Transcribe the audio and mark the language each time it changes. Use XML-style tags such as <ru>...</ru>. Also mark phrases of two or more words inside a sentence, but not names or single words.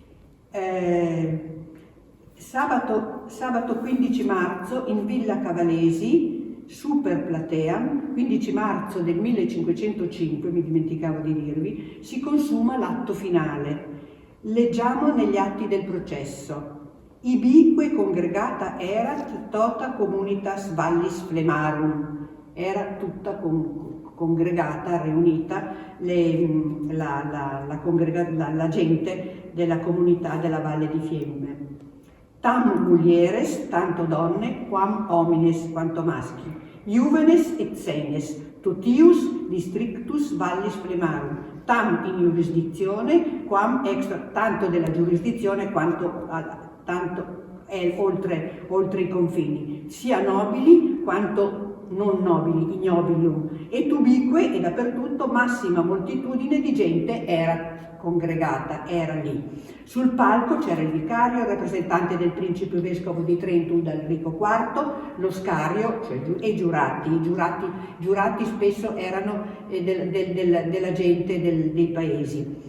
<it>Sabato 15 marzo in Villa Cavalesi, Super Platea, 15 marzo del 1505, mi dimenticavo di dirvi, si consuma l'atto finale. Leggiamo negli atti del processo.</it> <la>Ibique congregata erat tota communitas vallis Flemarum.</la> <it>Era tutta congregata, riunita, la gente della comunità della Valle di Fiemme.</it> <la>Tam mulieres,</la> <it>tanto donne,</it> <la>quam homines,</la> <it>quanto maschi,</it> <la>juvenes et senes, totius districtus vallis Flemarum, tam in jurisdizione, quam extra,</la> <it>tanto della giurisdizione quanto è oltre i confini, sia nobili quanto non nobili,</it> <la>ignobilium, et ubique</la> <it>e dappertutto massima moltitudine di gente era congregata, era lì. Sul palco c'era il vicario, il rappresentante del principe vescovo di Trento Udalrico IV, lo scario, cioè, e i giurati spesso erano della gente dei paesi.</it>